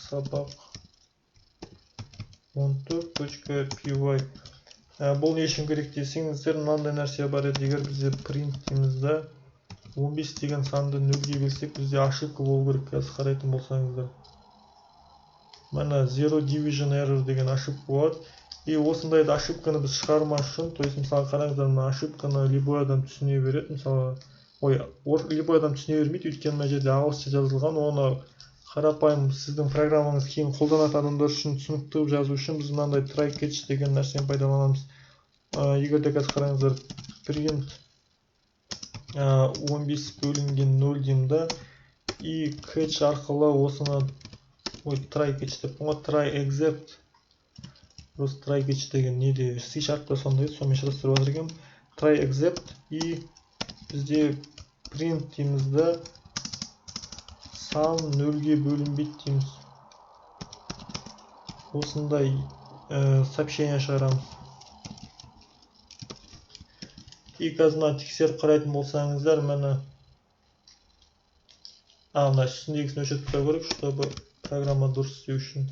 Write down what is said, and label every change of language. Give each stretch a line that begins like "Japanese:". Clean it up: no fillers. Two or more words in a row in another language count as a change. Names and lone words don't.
Kazakh: Сабақ 14.py. Бұл не үшін керек десеңіздер, мынандай нәрсе бар еді. Егер бізде print деймізді 15 деген санды нөлге берсек, бізде ошибка болу керек. Қазір қарайтын болсаңыздар. Мына
English: zero division error
Kazakh: деген ошибка болады. И осындайды ошибканы біз шығармас үшін,
Russian: то есть
Kazakh: мысалы қараңыздар, мына ошибканы любой адам түсіне береді. Мысалы, любой адам түсіне бермейді, өйткені мына жерде ағылшынша жазылған, оны қарапайым сіздің программаңыз кейін қолданатын адамдар үшін түсінікті жазу үшін біз мынандай
English: try catch
Kazakh: деген нәрсені пайдаланамыз. Егер де қазір қараңыздар, print 15 бөлінген 0 деймді, и catch арқылы осыны
English: try catch
Kazakh: деп қойған,
English: try except,
Kazakh: просто
English: try catch
Kazakh: деген неде C#-та сондай, сонымен шырастырып жатыр екен.
English: Try except,
Kazakh: и бізде print деймізді сан 0-ге бөлінбейді дейміз. Осындай сообщение шығарамыз. И қазір тексеріп қарайтын болсаңыздар, мына үстіндегісін өшіріп қою керек, чтобы программа дұрыс істеу үшін.